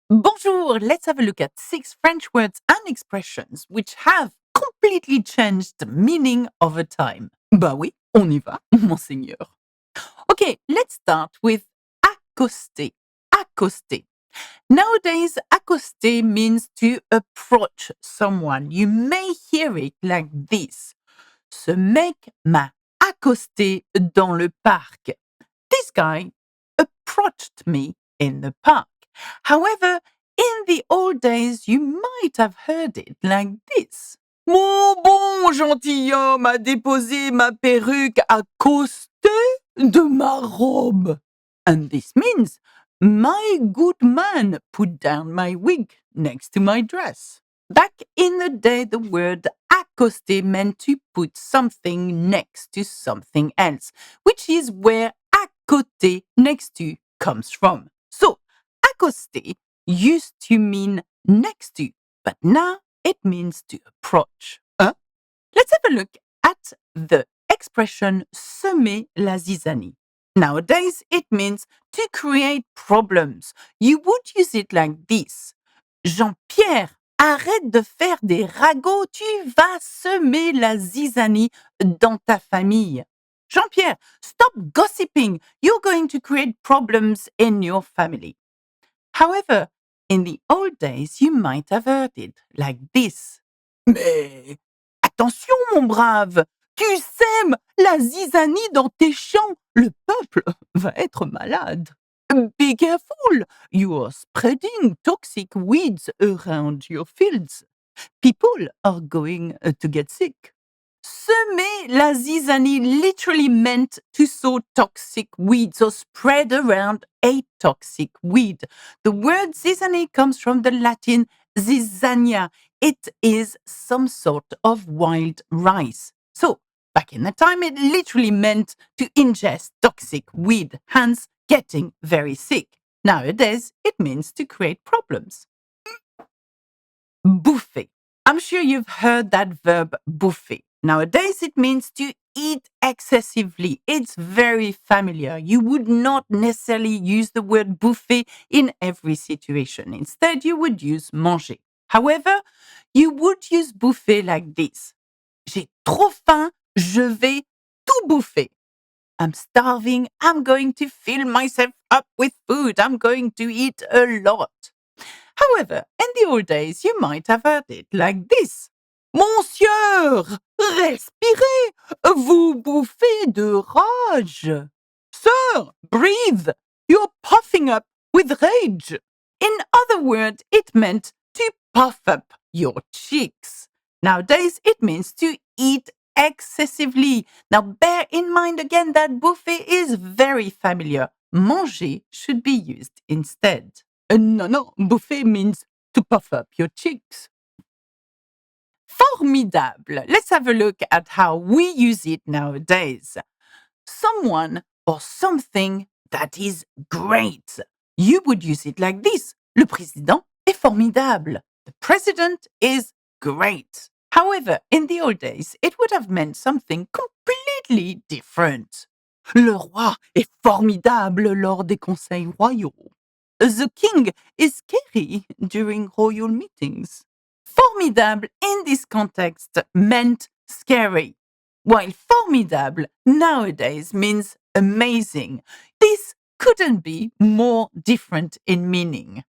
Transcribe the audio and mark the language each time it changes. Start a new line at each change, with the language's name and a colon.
English: Bonjour, let's have a look at 6 French words and expressions which have completely changed the meaning over time.
French: Bah oui, on y va, monseigneur.
English: Okay, let's start with accoster. Accoster. Nowadays, accoster means to approach someone. You may hear it like this.
French: Ce mec m'a accosté dans le parc.
English: This guy approached me in the park. However, in the old days, you might have heard it like this.
French: Mon bon gentilhomme a déposé ma perruque à côté de ma robe.
English: And this means, my good man put down my wig next to my dress. Back in the day, the word accoster meant to put something next to something else, which is where à côté, next to, comes from. So, accoster used to mean next to, but now it means to approach. Let's have a look at the expression semer la zizanie. Nowadays, it means to create problems. You would use it like this.
French: Jean-Pierre, arrête de faire des ragots, tu vas semer la zizanie dans ta famille.
English: Jean-Pierre, stop gossiping. You're going to create problems in your family. However, in the old days, you might have heard it like this.
French: Mais attention, mon brave, tu sèmes la zizanie dans tes champs. Le peuple va être malade.
English: Be careful, you are spreading toxic weeds around your fields. People are going to get sick. Semer la zizanie literally meant to sow toxic weeds or spread around a toxic weed. The word zizanie comes from the Latin zizania. It is some sort of wild rice. So, back in the time, it literally meant to ingest toxic weed, hence getting very sick. Nowadays, it means to create problems. Bouffer. I'm sure you've heard that verb bouffer. Nowadays, it means to eat excessively. It's very familiar. You would not necessarily use the word bouffer in every situation. Instead, you would use manger. However, you would use bouffer like this.
French: J'ai trop faim, je vais tout bouffer.
English: I'm starving, I'm going to fill myself up with food. I'm going to eat a lot. However, in the old days, you might have heard it like this.
French: Monsieur, respirez, vous bouffez de rage.
English: Sir, breathe, you're puffing up with rage. In other words, it meant to puff up your cheeks. Nowadays, it means to eat excessively. Now, bear in mind again that bouffer is very familiar. Manger should be used instead. No, bouffer means to puff up your cheeks. Formidable. Let's have a look at how we use it nowadays. Someone or something that is great. You would use it like this.
French: Le président est formidable.
English: The president is great. However, in the old days, it would have meant something completely different.
French: Le roi est formidable lors des conseils royaux.
English: The king is scary during royal meetings. Formidable in this context meant scary, while formidable nowadays means amazing. This couldn't be more different in meaning.